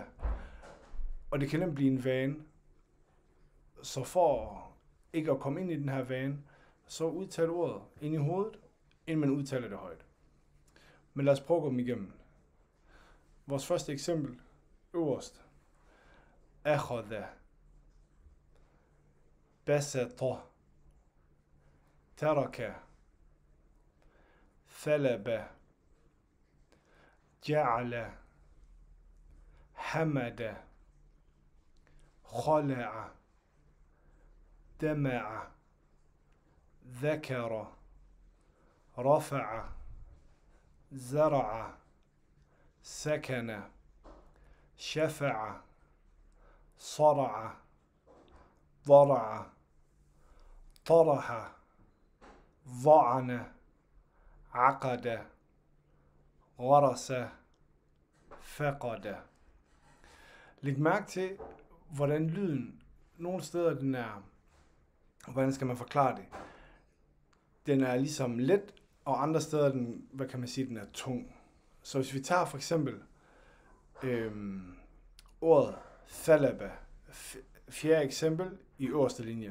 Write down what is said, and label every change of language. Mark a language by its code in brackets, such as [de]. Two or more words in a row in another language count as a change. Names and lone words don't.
[da] Og det kan nemt blive en vane. Så for ikke at komme ind i den her vane, så udtal ordet ind i hovedet, inden man udtaler det højt. Men lad os prøve at gå dem igennem. Vores første eksempel, øverst. [ar] أخذ. بسط. ترك. طلب. جعل. حمد. Khala'a. دمع ذكر رفع زرع سكن شفع صرع ضرع طرح ضعن عقد غرس فقد. [da] Læg mærke til, hvordan lyden nogle steder den er. Hvordan skal man forklare det? Den er ligesom let, og andre steder den, hvad kan man sige, den er tung. Så hvis vi tager for eksempel ordet thalaba, fjerde eksempel i øverste linje.